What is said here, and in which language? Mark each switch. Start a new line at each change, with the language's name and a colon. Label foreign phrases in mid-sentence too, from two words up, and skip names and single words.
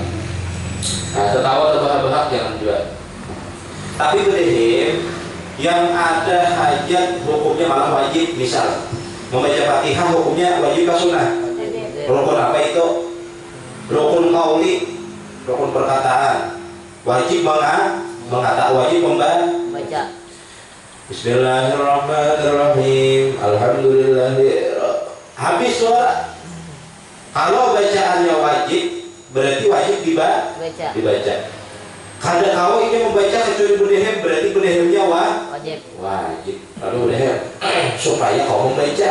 Indonesian: Nah, tertawa terbahak-bahak jangan juga. Tapi berdeheb yang ada hajat hukumnya malah wajib. Misal membaca Fatihah hukumnya wajib ke sunnah. Rukun apa itu? Rukun qauli, rukun perkataan. Wajib mengatakan, wajib membaca.
Arabic: Bismillahirrahmanirrahim. Alhamdulillahi.
Indonesian: Habis suara. Kalau bacaannya wajib, berarti wajib dibaca. Kada kau ingin membaca kecuali berdeheb, berarti berdehebnya wajib. Lalu berdeheb supaya kau membaca.